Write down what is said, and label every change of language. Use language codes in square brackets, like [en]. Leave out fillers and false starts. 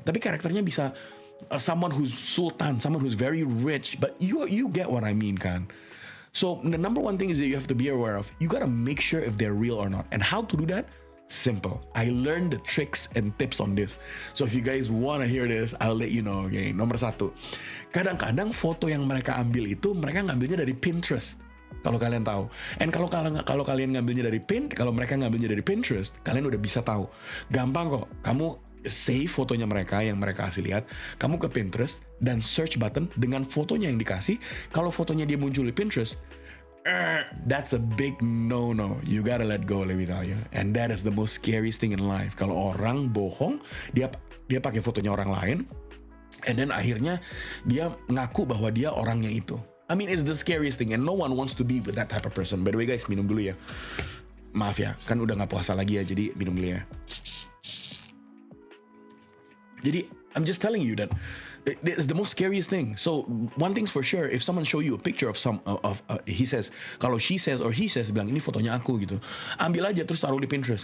[id] Tapi karakternya bisa [en] someone who's sultan, someone who's very rich, but you get what I mean, [id] kan? [en] So the number 1 thing is that you have to be aware of. You gotta make sure if they're real or not. And how to do that? Simple. I learned the tricks and tips on this. So if you guys wanna hear this, I'll let you know. [id] Okay, nomor 1. Kadang-kadang foto yang mereka ambil itu mereka ngambilnya dari Pinterest. Kalau kalian tahu. And kalau kalian ngambilnya dari kalau mereka ngambilnya dari Pinterest, kalian udah bisa tahu. Gampang kok. Kamu save fotonya mereka yang mereka kasih lihat, kamu ke Pinterest dan search button dengan fotonya yang dikasih. Kalau fotonya dia muncul di Pinterest, [en] that's a big no-no. You gotta let go, let me tell you. And that is the most scariest thing in life. [id] Kalau orang bohong, dia pakai fotonya orang lain, [en] and then [id] akhirnya dia ngaku bahwa dia orangnya itu. [en] I mean, it's the scariest thing, and no one wants to be with that type of person. By the way guys, [id] minum dulu ya. Maaf ya, kan udah gak puasa lagi ya, jadi minum dulu ya. Jadi, [en] I'm just telling you that it's the most scariest thing. So one thing's for sure, if someone show you a picture of he says, [id] kalau [en] she says or he says, [id] bilang ini fotonya aku gitu, ambil aja terus taruh di Pinterest.